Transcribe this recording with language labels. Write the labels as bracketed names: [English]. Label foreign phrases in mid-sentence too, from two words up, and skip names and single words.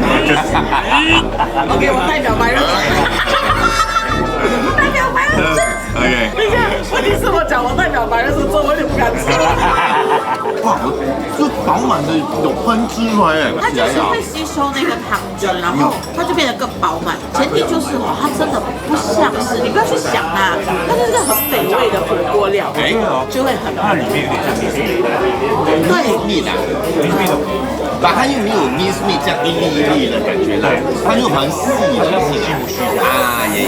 [Chinese] OK， 我代表白人。代表白人。 OK。等一下，問題是我講我代表白人是做，我有點不敢吃。哇，就飽滿的有噴汁出來哎。它就是會吸收那個湯汁，然後它就變得更飽滿。前提就是哦，它真的不像是，你不要去想它，它就是個很美味的火鍋料，就會很。它裡面有點像米線。對，面啊，把它又沒有 [English] minced meat [Chinese] 這樣一粒一粒的感覺來，它又蠻細的，啊耶。